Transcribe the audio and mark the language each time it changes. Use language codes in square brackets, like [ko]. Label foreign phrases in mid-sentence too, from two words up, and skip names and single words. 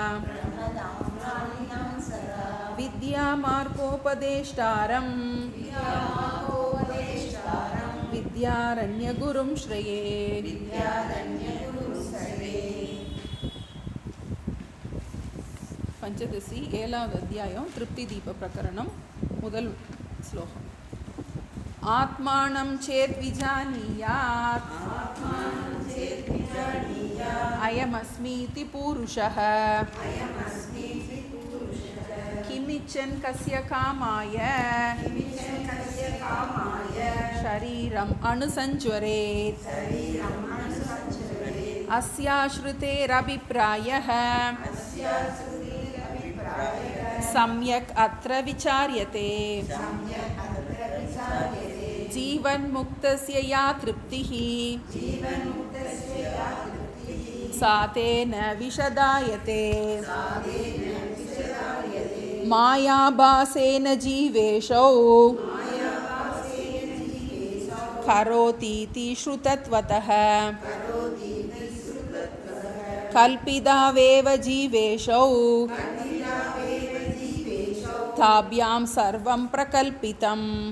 [sa] विद्यामार्गोपदेष्टारं विद्यारण्यगुरुं श्रये. [ta] பஞ்சதசி 7வது அத்தியாயம் திருப்தி தீப பிரகரணம் முதல் ஸ்லோகம். [sa] आत्मानं चेद् विजानीयाद् अयमस्मीति पूरुषः किमिच्छन् कस्य कामाय शरीरम् अनुसञ्ज्वरेत् अस्याः श्रुतेरभिप्रायः सम्यग् अत्र विचार्यते. जीवन्मुक्तस्य या तृप्तिः सा तेन विशदायते. मायाभासेन जीवेशौ करोतीति श्रुतत्वतः कल्पितावेव जीवेशौ ताभ्यां सर्वं प्रकल्पितम्.